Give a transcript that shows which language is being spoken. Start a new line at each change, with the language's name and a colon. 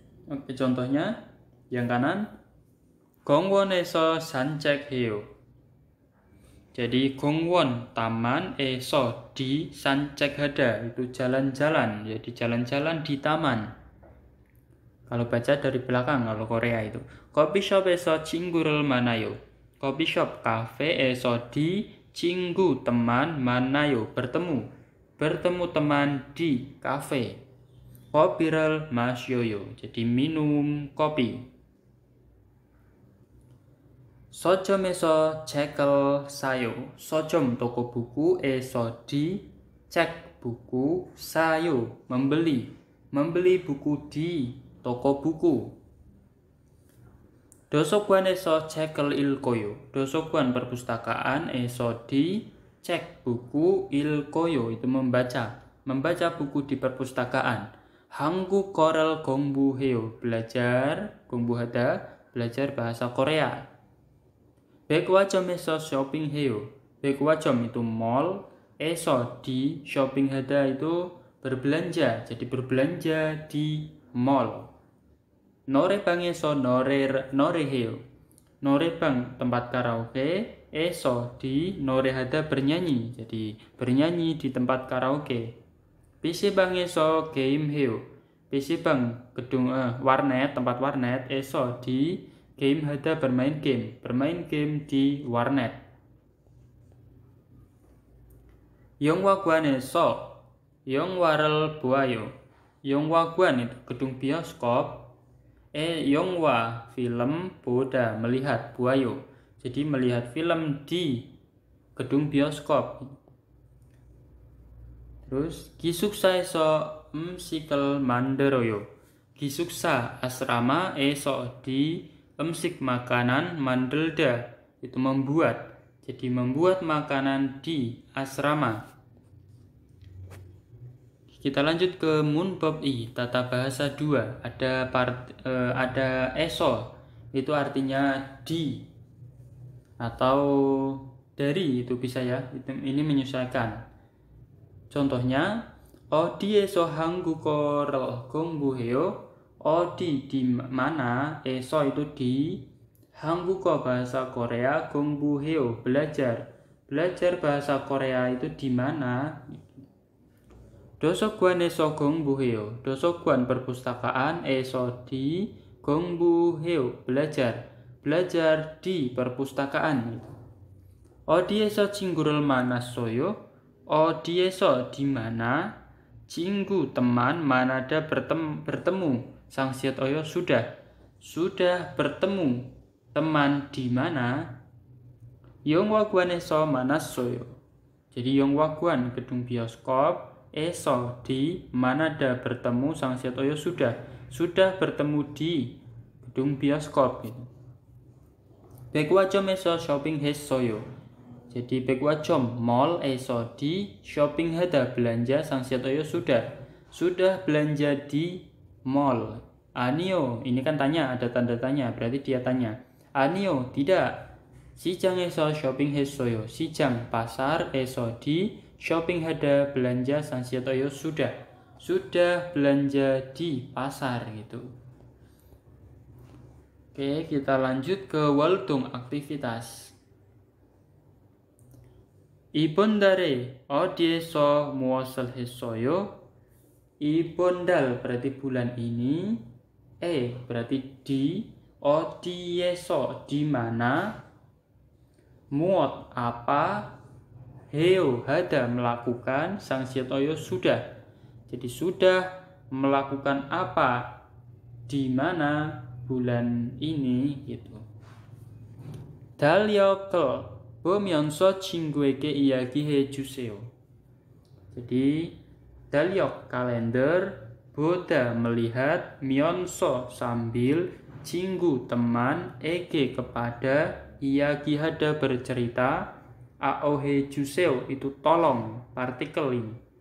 Indonesian: Oke, contohnya yang kanan
Korean: 공원에서 산책해요.
Indonesian: Jadi 공원 taman, eso di, 산책하다 itu jalan-jalan, jadi jalan-jalan di taman. Kalau baca dari belakang kalau Korea itu.
Korean: 커피숍에서 친구를 만나요.
Indonesian: Coffee kafe, eso di, 친구 teman, 만나요 bertemu. Bertemu teman di kafe.
Korean: 커피를 마셔요.
Indonesian: Jadi minum kopi.
Korean: 서점에서 책을 사요.
Indonesian: 서점 toko buku, eso di, cek buku, sayo membeli. Membeli buku di toko buku.
Korean: 도서관에서 책을 읽어요.
Indonesian: 도서관 perpustakaan, eso di, cek buku, 읽어요 itu membaca. Membaca buku di perpustakaan.
Korean: 한국어를 공부해요.
Indonesian: belajar, 공부하다, belajar bahasa Korea.
Korean: 백화점에서 쇼핑해요.
Indonesian: 백화점 itu mall, eso di, shopping하다 itu berbelanja. Jadi berbelanja di mall.
Korean: 노래방에서 노래해요.
Indonesian: 노래방 tempat karaoke, eso di, 노래하다 bernyanyi. Jadi bernyanyi di tempat karaoke.
Korean: PC방에서 게임해요.
Indonesian: PC방 gedung warnet, tempat warnet, eso di, game hada bermain game. Bermain game di warnet.
Korean: 영화관에서 영화를 보아요.
Indonesian: 영화관 itu gedung bioskop. 영화 film, boda melihat, 보아요. Jadi melihat film di gedung bioskop. Terus
Korean: 기숙사에서 음식을 만들어요.
Indonesian: 기숙사 asrama, eso di, 음식 makanan, 만들다 itu membuat. Jadi membuat makanan di asrama. Kita lanjut ke munbab i, tata bahasa 2. Ada eso, itu artinya di atau dari, itu bisa ya. Ini menyesuaikan. Contohnya
Korean: 어디에서 한국어를 공부해요?
Indonesian: 어디 di mana, eso itu di, 한국어 bahasa Korea 공부해요 belajar. Belajar bahasa Korea itu di mana?
Korean: 도서관에서 공부해요.
Indonesian: 도서관 perpustakaan, eso di, 공부해요 belajar. Belajar di perpustakaan.
Korean: 어디에서 친구를 만났어요?
Indonesian: 어디에서 di mana? 친구 teman, manada bertemu. Sangsiat oyo sudah bertemu. Teman di mana?
Korean: 영화관에서 만났어요.
Indonesian: Jadi 영화관 gedung bioskop, eso di, manada bertemu. Sangsiat oyo sudah bertemu di gedung bioskop gitu.
Korean: 백화점에서 쇼핑했어요.
Indonesian: Jadi 백화점 mall, eso di, shopping하다 belanja. Sangsiat oyo sudah belanja di mall. 아니요, ini kan tanya, ada tanda tanya, berarti dia tanya.
Korean: 아니요,
Indonesian: tidak.
Korean: 시장에서 쇼핑했어요.
Indonesian: 시장 pasar, eso di, shopping하다 belanja. Sangsiat oyo sudah belanja di pasar gitu. Oke, kita lanjut ke Waldung aktivitas.
Korean: 이번 달에 어디에서 무엇을 했어요?
Indonesian: 이번 달 berarti bulan ini, berarti di, 어디에서 di mana, muot apa, heo hada melakukan, sangsiat oyo sudah. Jadi sudah melakukan apa di mana bulan ini gitu.
Korean: 달력을 보면서 친구에게 이야기해 주세요.
Indonesian: Jadi 달력 kalender, boda melihat, 면서 sambil, 친구 teman, ege kepada, 이야기하다 bercerita, aohe 주세요 itu tolong, partikel ini.